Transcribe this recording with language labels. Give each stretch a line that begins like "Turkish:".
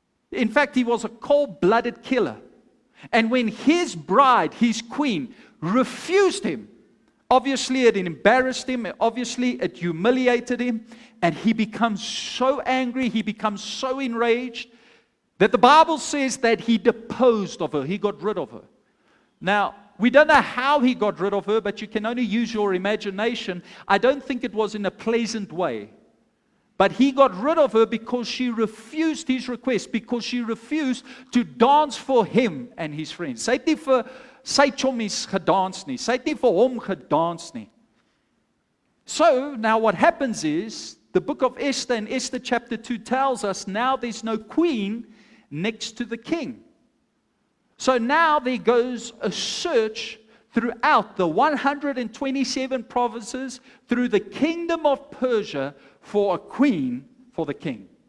English: In fact, he was a cold-blooded killer. And when his bride, his queen, refused him, obviously it embarrassed him, obviously it humiliated him, and he becomes so angry, he becomes so enraged, that the Bible says that he deposed of her, he got rid of her. Now, we don't know how he got rid of her, but you can only use your imagination. I don't think it was in a pleasant way. But he got rid of her because she refused his request, because she refused to dance for him and his friends.
Afrikaans: Sy het nie vir sy chommies gedans nie. Sy het nie vir hom gedans nie.
English: So, now what happens is, the book of Esther in Esther chapter 2 tells us now there's no queen next to the king. So now there goes a search throughout the 127 provinces through the kingdom of Persia for a queen for the king.